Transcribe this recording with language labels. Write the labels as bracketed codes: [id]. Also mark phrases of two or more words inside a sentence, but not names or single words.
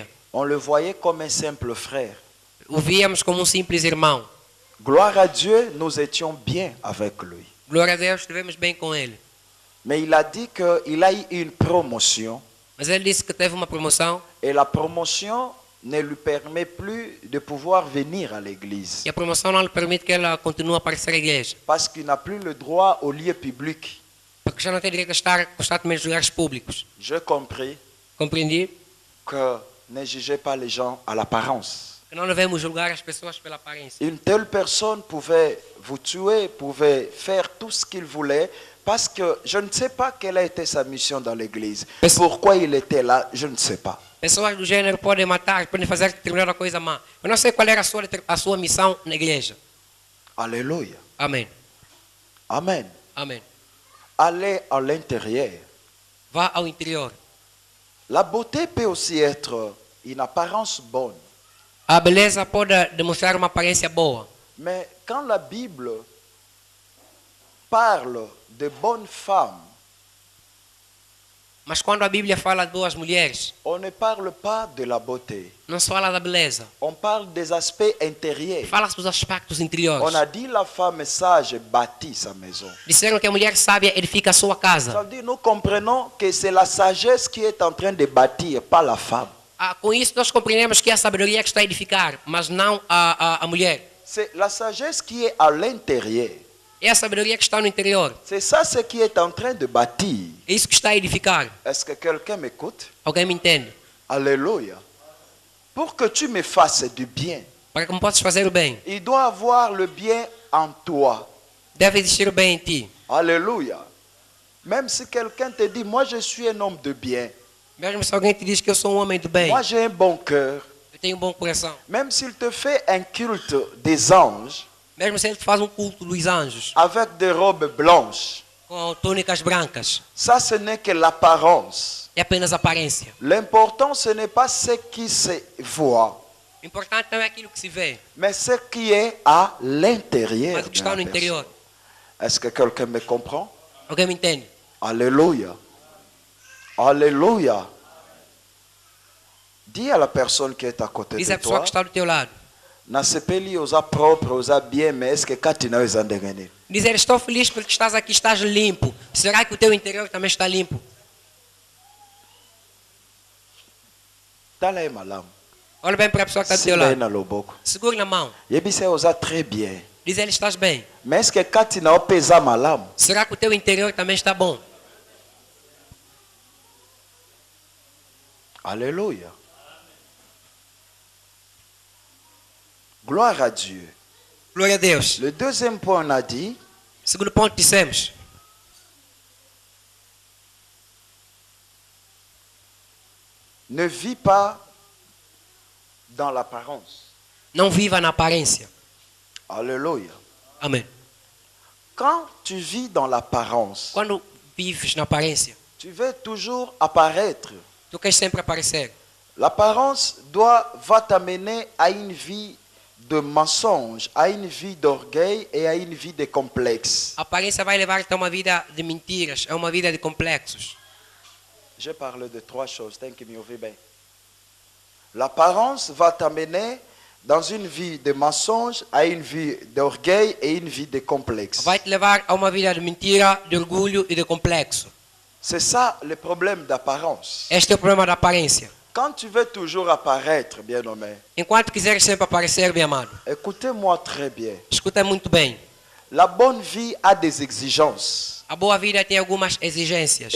[fr] On le voyait comme un simple frère. [pt] O víamos como simples irmão. [fr] Gloire à Dieu, nous étions bien avec lui. [pt] Glória a Deus, estivemos bem com ele. [fr] Mais il a dit qu'il a eu une promotion [pt] Mas ele disse que teve uma promoção [fr] et la promotion ne lui permet plus de pouvoir venir à l'église [pt] e a promoção não lhe permite que ela continue a aparecer à igreja. [fr] parce qu'il n'a plus le droit au lieu public. [pt] Porque já não tem direito a estar constantemente nos lugares públicos. [fr] J'ai compris [pt] Compreendi? [fr] que ne jugez pas les gens à l'apparence. [pt] Que não devemos julgar as pessoas pela aparência. [fr] Une telle personne pouvait vous tuer, pouvait faire tout ce qu'il voulait, parce que je ne sais pas quelle a été sa mission dans l'église. Pourquoi il était là, je ne sais pas. [pt] Pessoas do gênero podem matar, podem fazer determinada coisa má. Eu não sei qual era a sua missão na igreja. [fr] Alléluia. [pt] Amém. Amen. Amém. [fr] Allez à l'intérieur. [pt] Vá ao interior. [fr] La beauté peut aussi être une apparence bonne. [pt] A beleza pode demonstrar uma aparência boa. [fr] Mais quand la Bible parle de bonnes femmes, [pt] Mas quando a Bíblia fala de boas mulheres, [fr] on ne parle pas de la beauté. [pt] não se fala da beleza. [fr] On parle des aspects intérieurs. [pt] Fala-se dos aspectos interiores. [fr] On a dit la femme sage bâtit sa maison. [pt] Disseram que a mulher sábia edifica a sua [fr] Ça [pt] casa. [fr] veut dire nous comprenons que c'est la sagesse qui est en train de bâtir, pas la femme. [pt] Com isso nós compreendemos que é a sabedoria que está a edificar, mas não a mulher. [fr] C'est la sagesse qui est à l'intérieur. [pt] É a sabedoria que está no interior. [fr] C'est ça ce qui est en train de bâtir. [pt] É isso que está a edificar. [fr] Est-ce que quelqu'un m'écoute? [pt] Alguém me entende? [fr] Alléluia. Pour que tu me fasses du bien, [pt] Para que me possas fazer o bem, [fr] il doit avoir le bien en toi. [pt] deve existir o bem em ti. [fr] Alléluia. Même si quelqu'un te dit, moi je suis un homme de bien, [pt] Mesmo se alguém te diz que eu sou um homem do bem, [fr] moi j'ai un bon cœur, [pt] eu tenho um bom coração. [fr] même s'il te fait un culte des anges [pt] Mesmo se ele te faz um culto dos anjos, [fr] avec des robes blanches, [pt] com túnicas brancas, [fr] ça ce n'est que l'apparence. [pt] é apenas aparência. [fr] L'important ce n'est pas ce qui se voit, [pt] O importante não é aquilo que se vê, [fr] mais ce qui est à l'intérieur. [pt] mas o que [fr] de la [pt] está no interior. [fr] personne. Est-ce que quelqu'un me comprend? [pt] Alguém me entende? [fr] Alléluia. Alléluia. Dis à la personne qui est à côté [pt] Diz [fr] de [pt] a pessoa [fr] toi, [pt] que está do teu lado. [ln] nasepeli oza propre, oza [fr] bien, mais est-ce que [ln] katina oza ndengeni? [pt] Dizer, estou feliz porque estás aqui, estás limpo. Será que o teu interior também está limpo? [ln] Tala e malamu. [pt] Olha bem para a pessoa que está do teu [ln] Simba e [pt] lado. [ln] na loboko. [pt] Segure na mão. [ln] Yebise oza [fr] très bien. [pt] Diz ele, estás bem. [fr] Mais est-ce que [ln] katina opeza malamu? [pt] Será que o teu interior também está bom? [fr] Alléluia. Gloire à Dieu. [pt] Glória a Deus. [fr] Le deuxième point, on a dit, [pt] Segundo ponto, dissemos. [fr] ne vis pas dans l'apparence. [pt] Não viva na aparência. [fr] Alléluia. [pt] Amém. [fr] Quand tu vis dans l'apparence, [pt] Quando vives na aparência, [fr] tu veux toujours apparaître. [pt] tu queres sempre aparecer. [fr] L'apparence va t'amener à une vie de mensonge, à une vie d'orgueil et à une vie de complexe. [pt] A aparência vai levar-te a uma vida de mentiras, a uma vida de complexos. [fr] Je parle de trois choses, [pt] tem que me ouvir bem. [fr] L'apparence va t'amener dans une vie de mensonge, à une vie d'orgueil et une vie de complexe. [pt] Vai te levar a uma vida de mentira, de orgulho e de complexo. [fr] C'est ça le problème d'apparence. [pt] Este é o problema da aparência. [fr] Quand tu veux toujours apparaître, bien-aimé, [pt] Enquanto quiseres sempre aparecer, bem amado, [fr] écoutez-moi très bien. [pt] escuta muito bem. [fr] La bonne vie a des exigences. [pt] A boa vida tem algumas exigências.